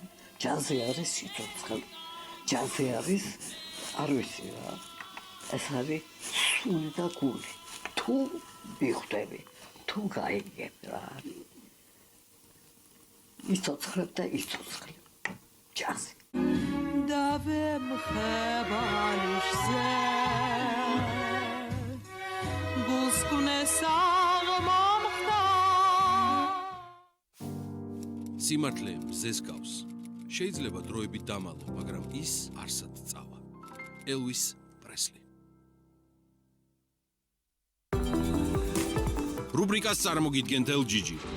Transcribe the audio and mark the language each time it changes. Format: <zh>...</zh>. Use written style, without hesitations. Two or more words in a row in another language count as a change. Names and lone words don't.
<ka>ჯაზი არის სიცოცხლე. ჯაზი არის არ ვიცი რა. ეს არის სული და გული. თუ მიხვდები, თუ გაიგებ რა. იცოცხლებ და იცოცხლებ. ჯაზი. davem khabalishze guskune sagmamkhda სიმართლე მზეს გავს. შეიძლება დროებით დამალო, მაგრამ ის არსად წავა. ელვის პრესლი. რუბრიკას წარმოგიდგენთ LGG.</ka>